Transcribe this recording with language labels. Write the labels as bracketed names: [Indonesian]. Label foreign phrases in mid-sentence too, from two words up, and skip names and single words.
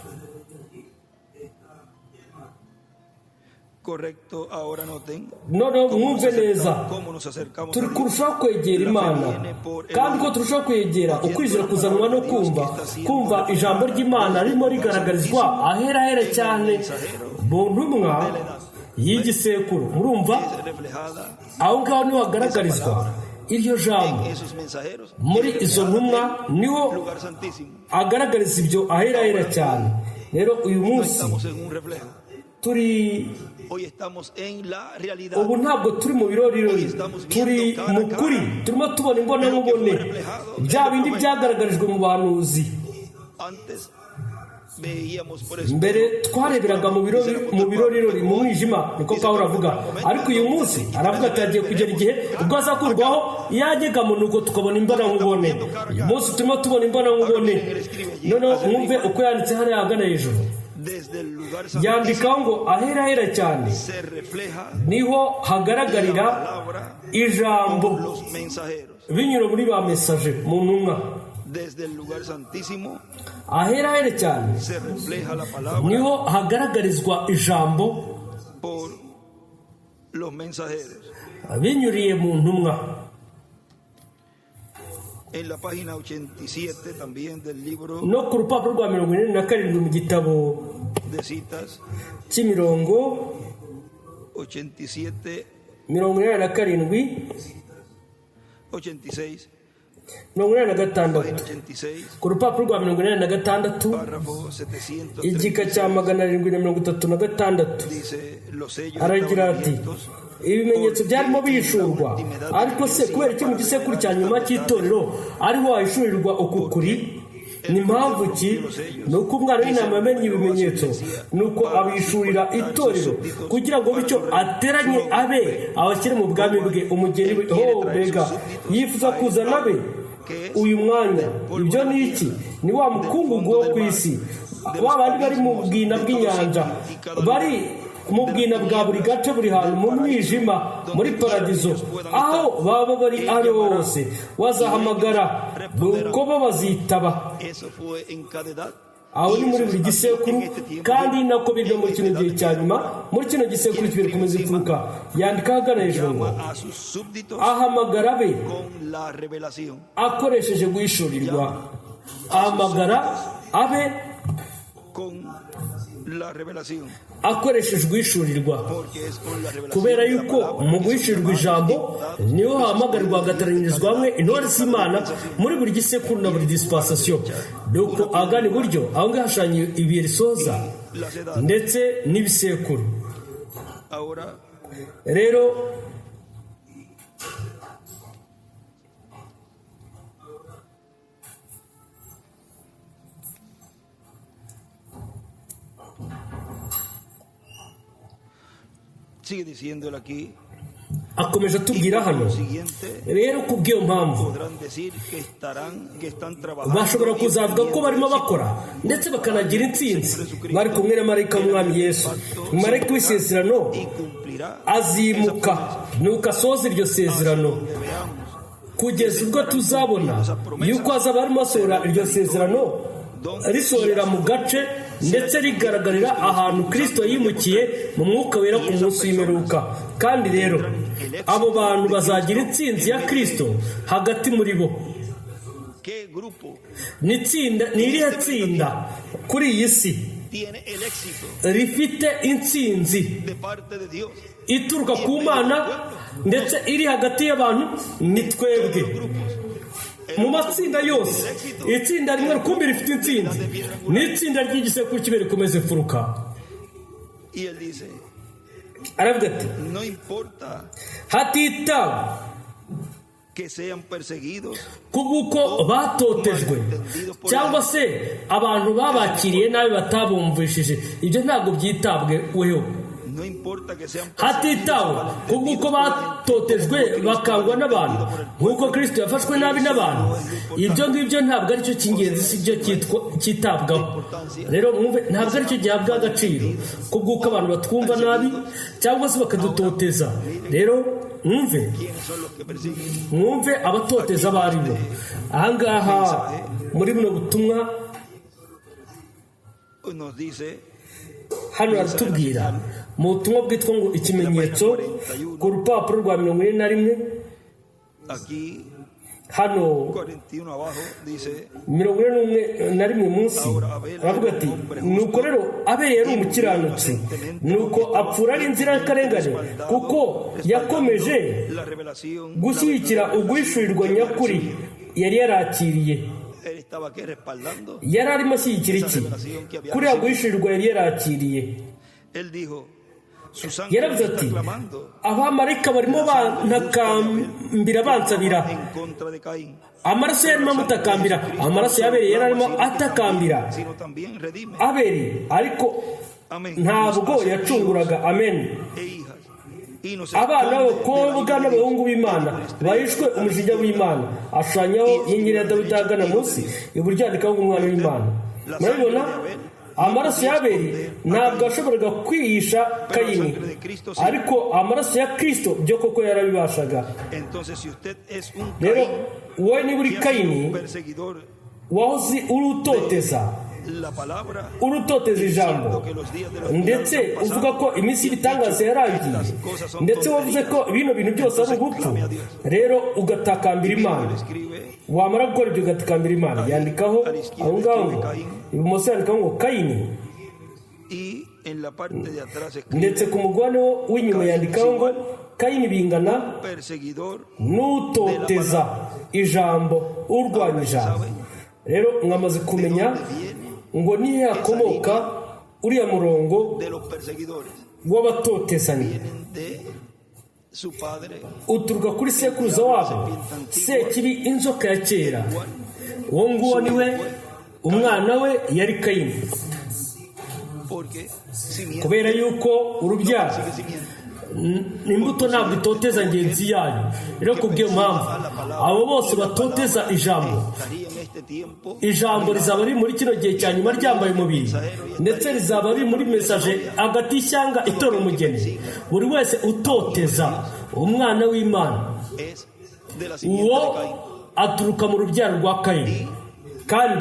[Kinyarwanda] Noneho mwumve neza, turi kurushaho kwegera Imana, kandi ko turushaho kwegera ukwizera kuzanwa no kumva ijambo ry'Imana ririmo rigaragarizwa ahera cyane mu ntumwa y'igisekuru. Murumva aho ngaho niho hagaragarizwa iryo jambo [Spanish] en esos mensajeros, [Kinyarwanda] muri izo ntumwa niho [Spanish] lugar santísimo. [Kinyarwanda] agaragariza ibyo ahera cyane. Rero uyu No munsi [Spanish] estamos en un reflejo. [Kinyarwanda] turi [Spanish] Hoy estamos en la realidad. [Kinyarwanda] ubu ntabwo turi mu birori, turi mu kuri, turimo tubona imbonankubone bya bindi byagaragarijwe mu bahanuzi. [Spanish] Antes veíamos por eso. [Kinyarwanda] Mbere twareberaga mu birori mu mwijima, niko Pawulo avuga, ariko uyu munsi aravuga ati hagiye kugera igihe ubwo azakurwaho yanyegamo, nuko tukabona imbonankubone. Uyu munsi turimo tubona imbonankubone. Noneho mwumve uko yanditse hariya ahagana hejuru, [Spanish] Desde el lugar [Kinyarwanda] yandikaho ngo ahera cyane [Spanish] se refleja [Kinyarwanda] niho hagaragarira ijambo [Spanish] los mensajeros. [Kinyarwanda] binyura muri ba mesaje mu ntumwa. [Spanish] Desde el lugar santísimo [Kinyarwanda] ahera cyane [Spanish] se refleja la palabra [Kinyarwanda] niho hagaragarizwa ijambo [Spanish] por los mensajeros. [Kinyarwanda] binyuriye mu ntumwa. [Spanish] En la página 87 también del libro [Kinyarwanda] No ku rupapuro rwa 47 mu gitabo [Spanish] de citas, [Kinyarwanda] cy'imirongo 87, 47 86, 86 [Spanish] página 86, [Kinyarwanda] ku rupapuro rwa 46 [Spanish] párrafo 700, [Kinyarwanda] igika cya 736 [Spanish] dice los sellos [Kinyarwanda] aragira [Spanish] estaban [Kinyarwanda] ati [Spanish] abiertos. [Kinyarwanda] ibimenyetso byarimo bishurwa, ariko se kubera iki mu gisekuru cya nyuma cy'itorero ariho wahishurirwa uku kuri? Ni mpamvu ki? Ni uko umwana w'intama yamenye ibimenyetso, ni uko abishurira itorero kugira ngo bityo ateranye abe abashyire mu bwami bwe, umugeni we. Mbega yifuza kuzana abe uyu mwanya. Ibyo ni iki? Ni wa mukungugu wo ku isi, ba bandi bari mu bwina bw'inyanja, bari mu bwina bwa buri gace, buri hantu mu mwijima, muri paradizo, aho baba bari ari hose wazahamagara, nuko bo bazitaba. [Spanish] Eso fue en cada edad. [Kinyarwanda] Aho ni muri buri gisekuru, kandi nako biga muri kino gihe cya nyuma, muri kino gisekuru kibiri kumeza imfuruka. Yandika ahagana hejuru ngo [Spanish] A sus súbditos [Kinyarwanda] ahamagara be [Spanish] con la revelación. [Kinyarwanda] akoresheje guhishurirwa, ahamagara abe [Spanish] Con la revelación. [Kinyarwanda] akoresheje guhishurirwa, [Spanish] Porque es con la revelación. [Kinyarwanda] kubera [Spanish] de la [Kinyarwanda] yuko [Spanish] palabra [Kinyarwanda] mu [Spanish] que [Kinyarwanda] guhishurirwa [Spanish] se [Kinyarwanda] ijambo [Spanish] llama [Kinyarwanda] niho hahamagarwa hagateranyirizwa hamwe intore z'Imana muri buri gisekuru na buri dispensation. Nuko agana iburyo, aho ngaho hashushanya ibihe risoza [Spanish] las edades. [Kinyarwanda] ndetse n'ibisekuru. [Spanish] Ahora [Kinyarwanda] Rero [Spanish] sigue diciéndole aquí. [Kinyarwanda] akomeje atubwira hano. [Spanish] Lo siguiente, [Kinyarwanda] Rero ku bw'iyo mpamvu [Spanish] podrán decir que están trabajando. [Kinyarwanda] bashobora kuzavuga ko barimo bakora ndetse bakanagira intsinzi bari kumwe na marayika w'umwami Yesu. Marayika w'isezerano [Spanish] Y cumplirá [Kinyarwanda] azimuka, nuko asoza iryo sezerano kugeza ubwo tuzabona yuko hazaba harimo asohora iryo sezerano risohorera mu gace ndetse rigaragarira ahantu Kristo yimukiye mu mwuka wera ku munsi w'imperuka. Kandi rero abo bantu bazagira intsinzi ya Kristo hagati muri bo. [Spanish] ¿Qué grupo [Kinyarwanda] Ni irihe tsinda kuri iyi si [Spanish] tiene el éxito [Kinyarwanda] rifite intsinzi [Spanish] de parte de Dios? [Kinyarwanda] ituruka ku Mana ndetse iri hagati y'abantu? Ni twebwe. Mu matsinda yose itsinda rimwe rukumbi rifite intsinzi, ni itsinda ry'igisekuru kibiri rikomeza imfuruka. [Spanish] Y él dice, [Kinyarwanda] Aravuga ati [Spanish] no importa [Kinyarwanda] hatitawe [Spanish] que sean perseguidos [Kinyarwanda] kubw'uko batotejwe cyangwa se abantu babakiriye nabi batabumvishije, ibyo ntabwo byitabweho. no importa que sean hatitawe kubw'uko batotejwe bakangwa n'abantu nk'uko Kristo yafashwe nabi n'abantu. Ibyo ngibyo ntabwo aricyo cy'ingenzi, si byo cyitabwaho. Rero mwumve, ntabwo aricyo gihabwa agaciro kubw'uko abantu batwumva nabi cyangwa se bakadutoteza. Rero mwumve, [Spanish] quiénes son los que persiguen. [Kinyarwanda] mwumve abatoteza abo ari bo. Ahangaha muri buno butumwa [Spanish] Nos dice [Kinyarwanda] hano haratubwira mu butumwa bwitwa ngo ikimenyetso, ku rupapuro rwa 41 [Spanish] aquí [Kinyarwanda] hano [Spanish] 41 abajo dice, [Kinyarwanda] 41 munsi aravuga ati nuko rero Abeli yari umukiranutsi, nuko apfura ari inzirakarengane kuko yakomeje [Spanish] la revelación, [Kinyarwanda] gushyigikira uguhishurirwa nyakuri yari yarakiriye. [Spanish] él estaba aquí respaldando. [Kinyarwanda] Yari arimo ashyigikira iki? Kuriya guhishurirwa yari yarakiriye. [Spanish] Él dijo, sus [Kinyarwanda] Yaravuze [Spanish] ángeles [Kinyarwanda] ati [Spanish] están clamando [Kinyarwanda] abamarayika barimo bantakambira bansabira, [Spanish] en contra de Caín, [Kinyarwanda] amaraso yarimo amutakambira, amaraso ya Abeli yari arimo atakambira [Spanish] sino también redime. [Kinyarwanda] Abeli, ariko [Spanish] Amén. [Kinyarwanda] ntabwo yacunguraga. Amen. [Spanish] E hijas, y nos [Kinyarwanda] Abana [Spanish] esconde [Kinyarwanda] b'abakobwa [Spanish] de la [Kinyarwanda] n'abahungu b'Imana bahishwe umujinya w'Imana. Ashushanyaho inyenyeri ya Dawidi ahagana munsi, iburyo handikaho umwana w'Imana. Murabibona, amaraso ya Abeli ntabwo yashoboraga kwihisha Kayini, ariko amaraso ya Kristo byo koko yarabibashaga. [Spanish] Entonces, si usted es un [Kinyarwanda] Rero [Spanish] Caín, [Kinyarwanda] wowe niba uri [Spanish] que ha sido [Kinyarwanda] Kayini, [Spanish] un perseguidor, [Kinyarwanda] wahoze urutoteza, [Spanish] la palabra, [Kinyarwanda] urutoteza ijambo, ndetse uvuga ko iminsi y'ibitangaza yarangiye, ndetse wavuze ko bino bintu byose ari ubupfu, rero ugatakambira Imana. [Spanish] escribe [Kinyarwanda] Wamara gukora ibyo ugatakambira Imana, yandikaho aho ngaho ibumoso yandikaho ngo Kayini, [Spanish] y en la parte de atrás escribe [Kinyarwanda] ndetse ku mugabane w'inyuma yandikaho ngo Kayini bingana [Spanish] perseguidor [Kinyarwanda] n'utoteza ijambo, urwanya ijambo. Rero mwamaze kumenya ngo niyo yakomoka uriya murongo [Spanish] de los perseguidores, [Kinyarwanda] w'abatotezanya, [Spanish] vienen de su padre, [Kinyarwanda] uturuka kuri sekuruza wabo Sekibi, inzoka ya kera. Uwo nguwo ni we, umwana we yari Kayini, [Spanish] porque simiente [Kinyarwanda] kubera yuko urubyaro [Spanish] sigue simiente. [Kinyarwanda] imbuto ntabwo itoteza ngenzi yayo. Rero ku bw'iyo mpamvu abo bose batoteza ijambo, [Spanish] Estaría en este tiempo [Kinyarwanda] ijambo rizaba riri muri kino gihe cya nyuma ryambaye umubiri, ndetse rizaba riri muri mesaje hagati y'ishyanga itora umugeni. Buri wese utoteza umwana w'Imana, [Spanish] es de la simiente [Kinyarwanda] uwo [Spanish] de Caín. [Kinyarwanda] aturuka mu rubyaro rwa Kayini, kandi